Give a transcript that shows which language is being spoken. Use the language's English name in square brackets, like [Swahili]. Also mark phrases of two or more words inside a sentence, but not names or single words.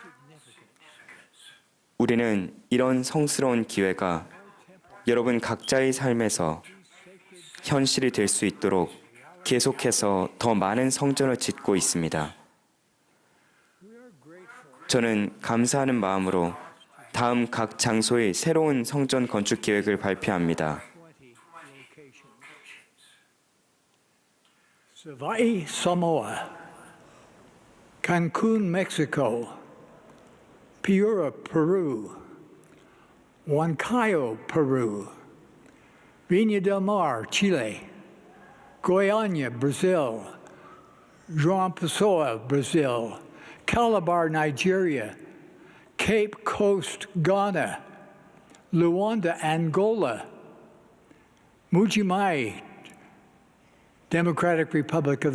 [Korean] 우리는 이런 성스러운 기회가 여러분 각자의 삶에서 현실이 될 수 있도록 계속해서 더 많은 성전을 짓고 있습니다. 저는 감사하는 마음으로 다음 각 장소의 새로운 성전 건축 계획을 발표합니다. Savai'i, Samoa, Cancun, Mexico, Piura, Peru, Huancayo, Peru, Viña del Mar, Chile, Goiânia, Brazil, João Pessoa, Brazil, Calabar, Nigeria, Cape Coast, Ghana, Luanda, Angola, Mujimai, Democratic Republic of